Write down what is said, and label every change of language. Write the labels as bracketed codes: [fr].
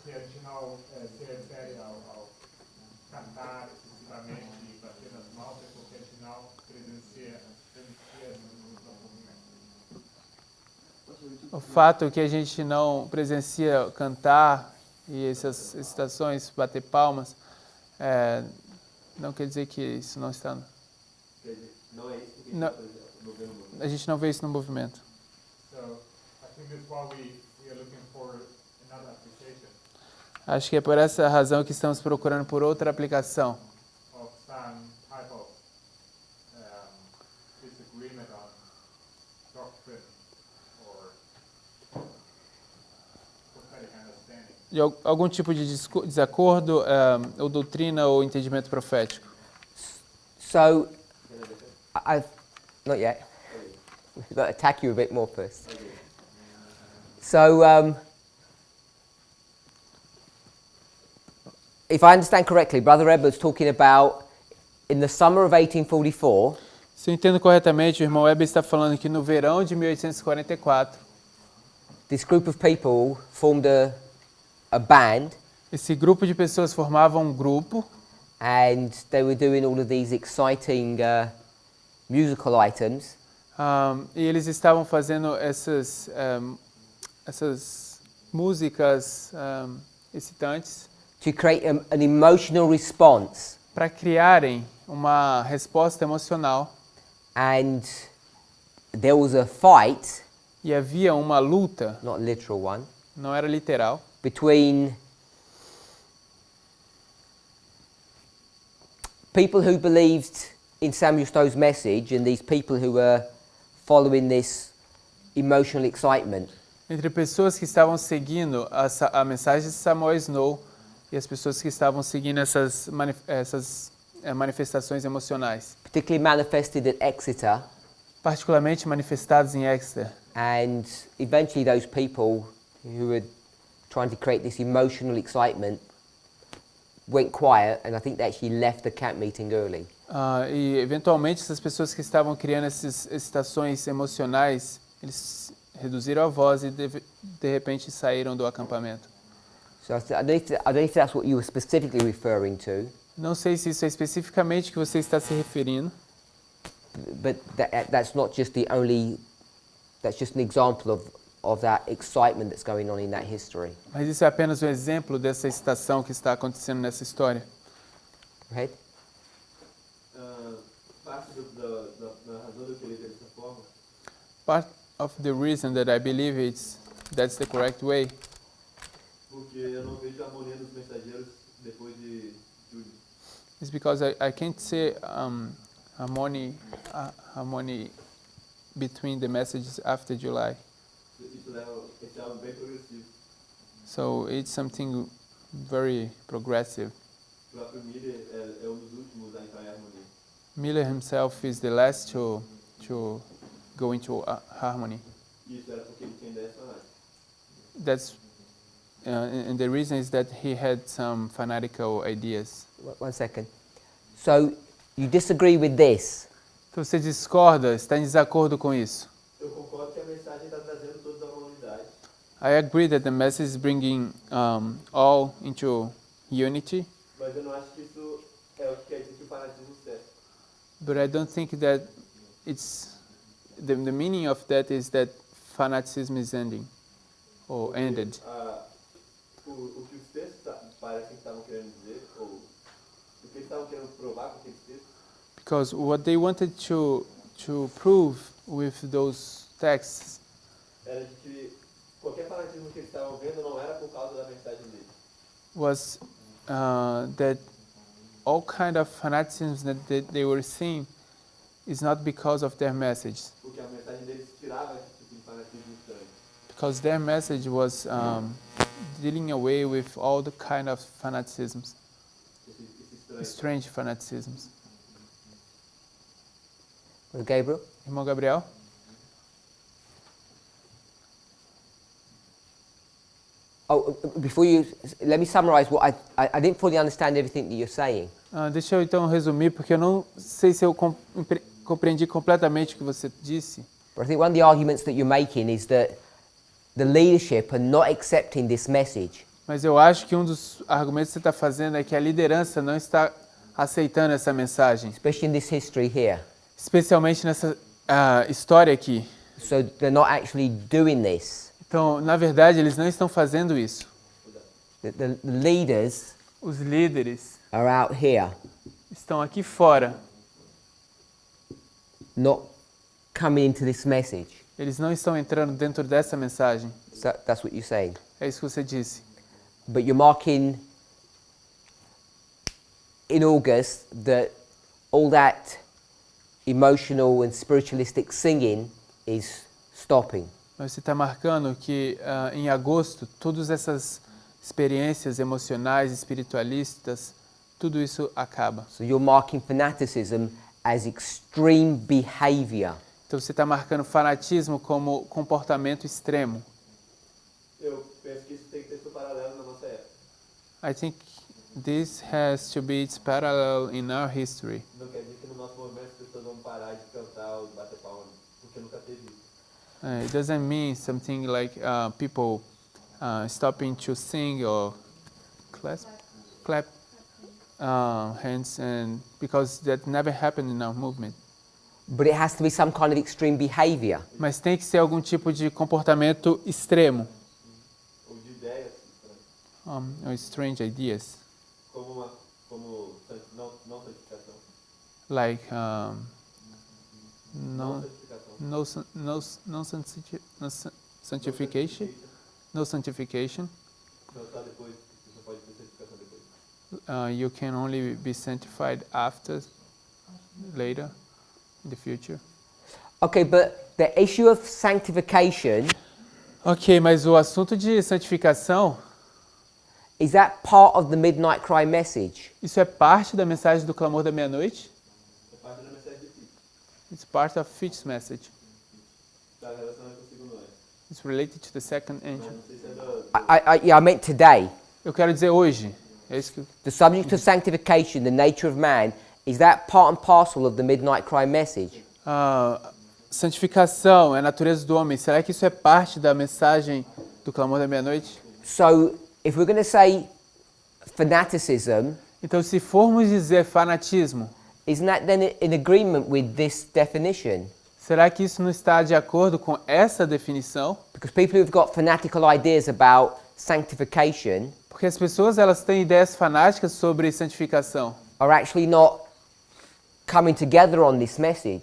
[pt] Que a gente não se refere ao cantar excessivamente e bater nas mãos, é porque a gente não presencia no movimento. O fato que a gente não presencia cantar e essas excitações, bater palmas, não quer dizer que isso não está. Quer dizer, não é isso que Não. não vê no movimento. A gente não vê isso no movimento. [en] So I think that's why we are looking for another application [pt] Acho que é por essa razão que estamos procurando por outra aplicação. [en] of some type of disagreement on doctrine or prophetic understanding. [pt] De algum tipo de desacordo, ou doutrina ou entendimento profético. [en] So, I've not yet. I've got to attack you a bit more first. So, if I understand correctly, Brother Edward's talking about in the summer of 1844. [pt] Se eu entendo corretamente, o irmão Weber está falando que no verão de 1844, [en] This group of people formed a band, [pt] esse grupo de pessoas formava um grupo [en] and they were doing all of these exciting musical items. [pt] e eles estavam fazendo essas músicas excitantes [en] To create an emotional response, [pt] para criarem uma resposta emocional. [en] and there was a fight, [pt] E havia uma luta, [en] not a literal one, [pt] não era literal, [en] between people who believed in Samuel Stowe's message and these people who were following this emotional excitement. [pt] entre pessoas que estavam seguindo a mensagem de Samuel Snow e as pessoas que estavam seguindo essas manifestações emocionais, [en] Particularly manifested at Exeter, [pt] particularmente manifestadas em Exeter. [en] and eventually those people who were trying to create this emotional excitement went quiet, and I think they actually left the camp meeting early. [pt] E eventualmente essas pessoas que estavam criando essas excitações emocionais, Eles reduziram a voz e de repente saíram do acampamento. [en] So I don't know if that's what you were specifically referring to, [pt] Não sei se isso é especificamente que você está se referindo, [en] but that's not just the only. That's just an example of that excitement that's going on in that history. [pt] mas isso é apenas um exemplo dessa excitação que está acontecendo nessa história. [en] Right? [pt] Parte da razão do que ele dessa forma [en] Part of the reason that I believe that's the correct way, [pt] porque eu não vejo a harmonia dos mensageiros depois de julho. [en] is because I can't see harmony between the messages after July. [pt] Isso leva esse algo bem progressivo. [en] So it's something very progressive. [pt] O próprio Miller é um dos últimos a entrar em harmonia. [en] Miller himself is the last to go into harmony. [pt] Isso era porque ele tinha ideias fanáticas. [en] That's and the reason is that he had some fanatical ideas. One second. So you disagree with this? [pt] Então você discorda, está em desacordo com isso? Eu concordo que a mensagem está trazendo todos a uma unidade, [en] I agree that the message is bringing all into unity, [pt] mas eu não acho que isso é o que quer dizer que o fanatismo serve. [en] but I don't think that it's the meaning of that is that fanaticism is ending or [pt] Porque, [en] ended. [pt] O que os textos parecem que estavam querendo dizer, ou o que eles estavam querendo provar com aqueles textos, [en] Because what they wanted to prove with those texts [pt] era de que qualquer fanatismo que eles estavam vendo não era por causa da mensagem dele. [en] was that all kind of fanaticism that they were seeing is not because of their message, [pt] Porque a mensagem deles tirava esse tipo de fanatismo estranho. [en] because their message was dealing away with all the kind of fanaticisms, [pt] Esse estranho. [en] strange fanaticisms. Gabriel? [pt] Irmão Gabriel? [en] Oh, before you, let me summarize what I didn't fully understand everything that you're saying. [pt] Deixa eu então resumir, porque eu não sei se eu compreendi completamente o que você disse. [en] But I think one of the arguments that you're making is that the leadership are not accepting this message. [pt] Mas eu acho que um dos argumentos que você está fazendo é que a liderança não está aceitando essa mensagem, [en] Especially in this history here. [pt] especialmente nessa história aqui. [en] So they're not actually doing this. [pt] Então, na verdade, eles não estão fazendo isso. [en] The leaders [pt] Os líderes [en] are out here, [pt] estão aqui fora. [en] not coming into this message. [pt] Eles não estão entrando dentro dessa mensagem. [en] So that's what you're saying. [pt] É isso que você disse. [en] But you're marking in August that all that emotional and spiritualistic singing is stopping. [pt] Mas você está marcando que em agosto, todas essas experiências emocionais, espiritualistas, tudo isso acaba. [en] So you're marking fanaticism as extreme behavior. [pt] Então você está marcando fanatismo como comportamento extremo. Eu penso que isso tem que ter seu paralelo na nossa época. [en] I think this has to be its parallel in our history. [pt] Não quer dizer que no nosso movimento as pessoas vão parar de cantar ou de bater palma, porque nunca teve isso. [en] It doesn't mean something like people stopping to sing or clap hands, and because that never happened in our movement. But it has to be some kind of extreme behavior. [pt] Mas tem que ser algum tipo de comportamento extremo, Ou de ideias, né? [en] or strange ideas, [pt] como não santificação. [en] like [pt] Não santificação. [en] sanctification, no sanctification. [pt] Não, só depois, você pode ter santificação depois. [en] You can only be sanctified later, in the future. Okay, but the issue of sanctification, [pt] Ok, mas o assunto de santificação, [en] is that part of the midnight cry message? [pt] isso é parte da mensagem do clamor da meia-noite? É parte da mensagem de Fitch. [en] It's part of Fitch's message. [pt] Está relacionado com o segundo anjo. [en] It's related to the second [pt] Mas [en] angel. [pt] não sei se é do... [en] I meant today. [pt] Eu quero dizer hoje. É isso que [en] The subject of sanctification, the nature of man, is that part and parcel of the midnight cry message? [pt] santificação é a natureza do homem. Será que isso é parte da mensagem do clamor da meia-noite? [en] So, if we're going to say fanaticism, [pt] Então, se formos dizer fanatismo, [en] isn't that then in agreement with this definition? [pt] será que isso não está de acordo com essa definição? [en] Because people who've got fanatical ideas about sanctification [pt] Porque as pessoas elas têm ideias fanáticas sobre santificação [en] are actually not coming together on this message.